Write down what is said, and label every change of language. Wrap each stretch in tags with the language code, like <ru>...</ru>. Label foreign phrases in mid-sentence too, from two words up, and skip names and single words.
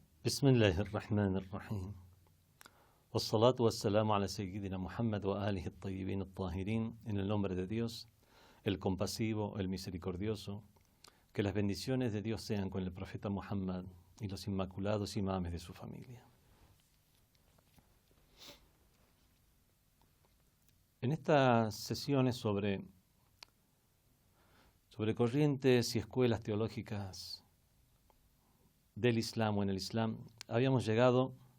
<ar>بسم الله الرحمن الرحيم والصلاة والسلام على سيدنا محمد وآله الطيبين الطاهرين.</ar> <es>En el nombre de Dios, el compasivo, el misericordioso. Que las bendiciones de Dios sean con el profeta Muhammad y los inmaculados imames de su familia. En estas sesiones sobre corrientes y escuelas teológicas del Islam o en el Islam, habíamos llegado</es>